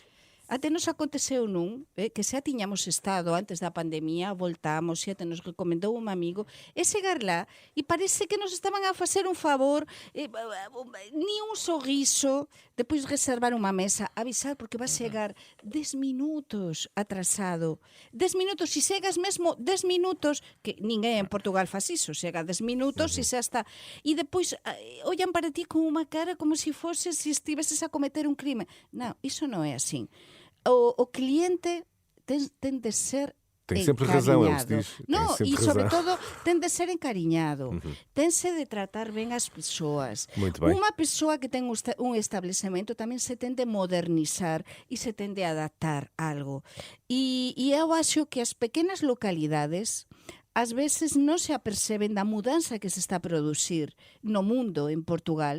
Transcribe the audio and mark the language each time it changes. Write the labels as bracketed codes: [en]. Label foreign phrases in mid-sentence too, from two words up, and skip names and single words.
[gl] Até nos aconteceu que xa tiñamos estado antes da pandemia, voltamos, e até nos recomendou un amigo, e chegar lá, e parece que nos estaban a facer un favor, ni un sorriso, depois de reservar unha mesa, avisar porque vas chegar 10 minutos atrasado. 10 minutos, se chegas mesmo 10 minutos, que ninguén en Portugal faz iso, chega 10 minutos e xa está. E depois ollan para ti con unha cara como se foses, se estiveses a cometer un crime. Non, iso non é así. O cliente ten de ser [pt] Tem sempre razão, ele [gl] encariñado. [pt] diz. Tem [gl] No, [pt] sempre [gl] e sobre [pt] razão. [gl] todo ten de ser encariñado. Tense de tratar ben as persoas. [pt] Muito bem. [gl] Unha persoa que ten un establecemento tamén se ten de modernizar e se ten de adaptar algo. E eu acho que as pequenas localidades ás veces non se aperceben da mudanza que se está a producir no mundo en Portugal.